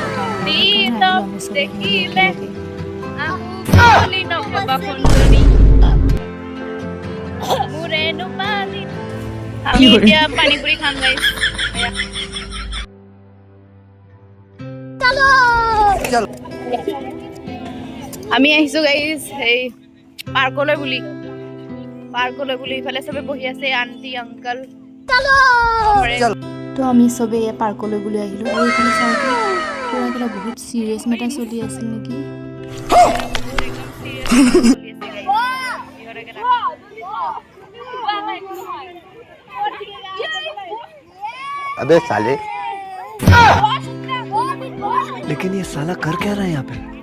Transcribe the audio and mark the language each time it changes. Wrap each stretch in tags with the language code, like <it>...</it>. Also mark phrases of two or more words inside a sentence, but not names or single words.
<as>আমি এতিয়া পানীপুৰি খাম গাইছ আমি আহিছোঁ গাইছ এই পাৰ্কলৈ বুলি ইফালে চবে বহি আছে</as> <en>aunty uncle</en> <as>তো আমি চবে পাৰ্কলৈ বুলি আহিলোঁ আৰু এইফালে চাওঁতে পুৰা কিবা বহুত</as> <en>serious matter</en> <as>চলি আছিল নেকি</as> <hi>अबे साले लेकिन ये साला कर क्या रहा है यहाँ पे</hi>